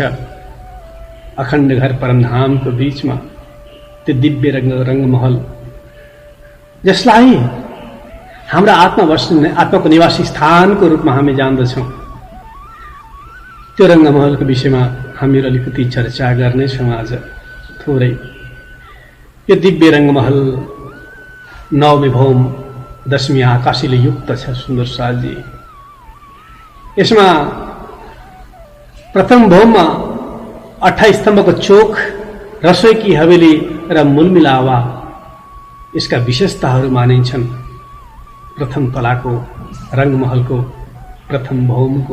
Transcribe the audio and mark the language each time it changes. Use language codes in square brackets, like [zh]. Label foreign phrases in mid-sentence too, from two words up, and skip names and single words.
[ne] अखण्ड घर परमधामको बीचमा त्यो दिव्य रंगमहल, जसलाई हाम्रा आत्माको निवासी स्थानको रूपमा हामी जान्दछौँ। त्यो रंगमहलको विषयमा हामीहरू अलिकति चर्चा गर्नेछौँ आज थोरै। यो दिव्य रंगमहल 9वीं भौम 10वीं आकाशीले युक्त छ सुन्दर साजी। यसमा प्रथम भौममा 28 स्तम्भको चोक, [hi] रसोईकी हवेली [ne] र मूलमिलावा यसका विशेषताहरू मानिन्छन्। प्रथम तलाको रंगमहलको प्रथम भौमको।